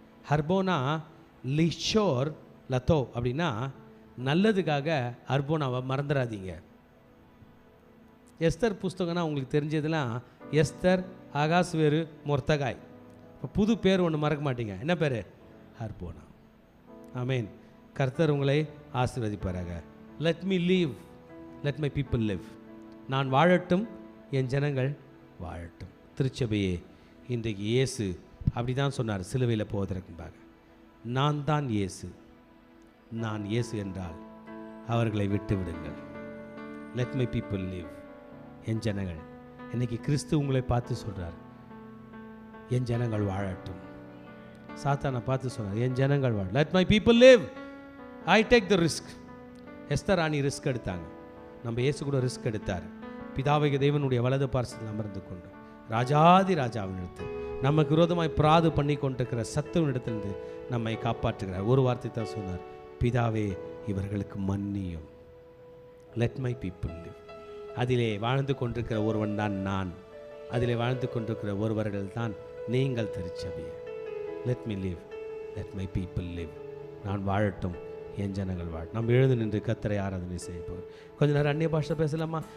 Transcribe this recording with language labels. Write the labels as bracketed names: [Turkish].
[Tamil] ஹர்போனா லிஷோர் லத்தோ அப்படின்னா நல்லதுக்காக ஹர்போனாவை மறந்துடாதீங்க. எஸ்தர் புஸ்தகம்னா உங்களுக்கு தெரிஞ்சதுலாம் எஸ்தர், அகாஸ்வேரு, மொர்தகாய். இப்போ புது பேர் ஒன்று மறக்க மாட்டீங்க. என்ன பேர்? ஹர்போனா. ஆமேன். கர்த்தர் உங்களை ஆசீர்வதிப்பாராக. [English] let me live, let my people live. [Tamil] நான் வாழட்டும், என் ஜனங்கள் வாழட்டும். திருச்சபையே, இன்றைக்கு இயேசு அப்படி தான் சொன்னார் சிலுவையில் போவதற்கு முன்பாக. நான் தான் இயேசு, நான் இயேசு என்றால் அவர்களை விட்டு விடுங்கள். [English] let my people live, [Tamil] என் ஜனங்கள். இன்னைக்கு கிறிஸ்து உங்களை பார்த்து சொல்கிறார், என் ஜனங்கள் வாழட்டும். சாத்தானை பார்த்து சொன்னார், என் ஜனங்கள் வாழ, [English] let my people live, I take the risk. [Tamil] Esther Rani risk எடுத்தாங்க, நம்ம இயேசு கூட ரிஸ்க் எடுத்தார். பிதாவைய தேவனுடைய வலது பார்சத்தில் அமர்ந்து கொண்டு ராஜாதி ராஜாவினிடத்தில் நமக்கு விரோதமாய் பிராது பண்ணி கொண்டிருக்கிற சத்துவனிடத்திலிருந்து நம்மை காப்பாற்றுகிறார். ஒரு வார்த்தை தான் சொன்னார், பிதாவே இவர்களுக்கு மன்னியும். [English] let my people live. [Tamil] அதிலே வாழ்ந்து கொண்டிருக்கிற ஒருவன் தான் நான், அதிலே வாழ்ந்து கொண்டிருக்கிற ஒருவர்கள் தான் நீங்கள் திருச்சபையே. [English] let me live, let my people live. [Tamil] நான் வாழட்டும், என் ஜனங்கள் வாழ. நம்ம எழுந்து நின்று கர்த்தரை ஆராதனை செய்ய போகிறோம். கொஞ்ச நேரம் அந்நிய பாஷை பேசலாமா?